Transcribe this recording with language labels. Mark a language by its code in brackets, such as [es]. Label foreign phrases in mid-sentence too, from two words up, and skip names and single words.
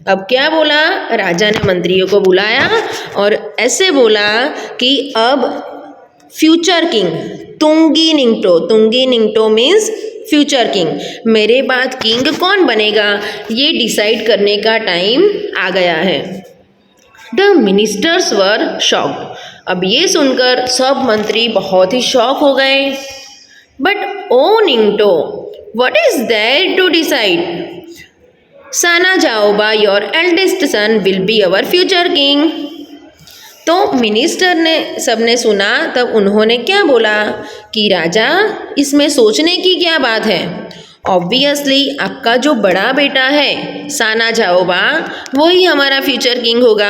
[hi] अब क्या बोला, राजा ने मंत्रियों को बुलाया और ऐसे बोला कि अब [en] future king [mni] तुंगी निंगटो [en] means future king, [hi] मेरे बाद किंग कौन बनेगा ये डिसाइड करने का टाइम आ गया है। [en] The ministers were shocked, [hi] अब ये सुनकर सब मंत्री बहुत ही शॉक हो गए। [en] But O Ningthou, What is there to decide? Sana Jaoba your eldest son will be our future king. [hi] तो मिनिस्टर ने सबने सुना, तब उन्होंने क्या बोला कि राजा इसमें सोचने की क्या बात है, ऑब्वियसली आपका जो बड़ा बेटा है साना जाओबा वही हमारा [en] future king [hi] होगा।